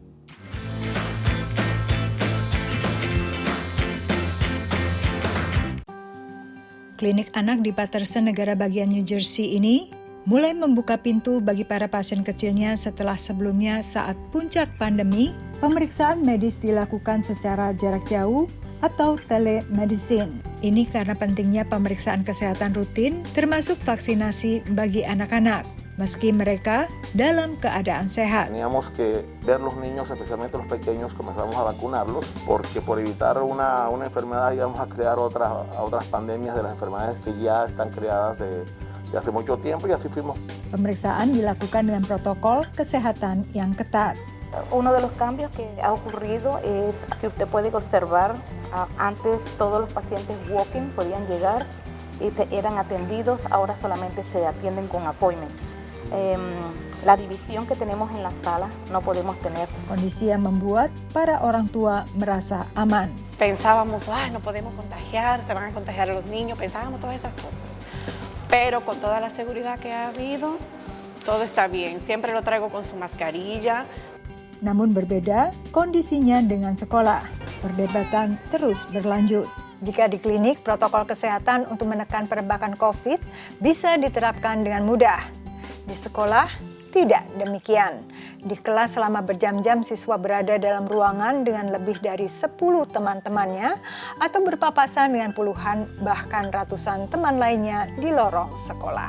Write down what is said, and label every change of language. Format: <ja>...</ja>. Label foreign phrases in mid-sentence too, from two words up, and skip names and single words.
<id>Klinik anak di Paterson, negara bagian New Jersey ini mulai membuka pintu bagi para pasien kecilnya setelah sebelumnya saat puncak pandemi, pemeriksaan medis dilakukan secara jarak jauh atau telemedicine. Ini karena pentingnya pemeriksaan kesehatan rutin termasuk vaksinasi bagi anak-anak, meski mereka dalam keadaan sehat.</id> <es>Teníamos que ver los niños, especialmente los pequeños, comenzamos a vacunarlos, porque por evitar una enfermedad íbamos a crear otras pandemias de las enfermedades que ya están creadas de hace mucho tiempo, y así fuimos.</es> <id>Pemeriksaan dilakukan dengan protokol kesehatan yang ketat.</id> <es>Uno de los cambios que ha ocurrido es, si usted puede observar, antes todos los pacientes walk-in podían llegar y eran atendidos, ahora solamente se atienden con appointment. La división que tenemos en la sala no podemos tener.</es> <id>Kondisi yang membuat para orang tua merasa aman.</id> <es>Pensábamos, no podemos contagiar, se van a contagiar a los niños, pensábamos todas esas cosas. Pero con toda la seguridad que ha habido, todo está bien. Siempre lo traigo con su mascarilla.</es> <id>Namun berbeda kondisinya dengan sekolah. Perdebatan terus berlanjut. Jika di klinik, protokol kesehatan untuk menekan perebakan COVID bisa diterapkan dengan mudah. Di sekolah, tidak demikian. Di kelas selama berjam-jam siswa berada dalam ruangan dengan lebih dari 10 teman-temannya atau berpapasan dengan puluhan bahkan ratusan teman lainnya di lorong sekolah.</id>